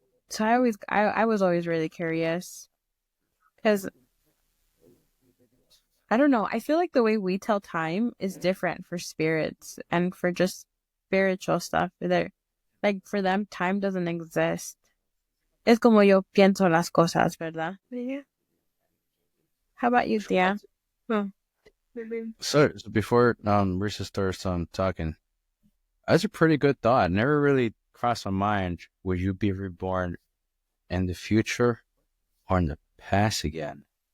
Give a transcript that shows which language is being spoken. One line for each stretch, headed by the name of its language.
English: So I was always really curious because I don't know. I feel like the way we tell time is different for spirits and for just spiritual stuff. Like for them, time doesn't exist.
Spanish: Es como yo pienso las cosas, ¿verdad?
English: Yeah. How about you, Tia? Oh. So before Risa starts talking, that's a pretty good thought. Never really crossed my mind. Would you be reborn in the future or in the past again?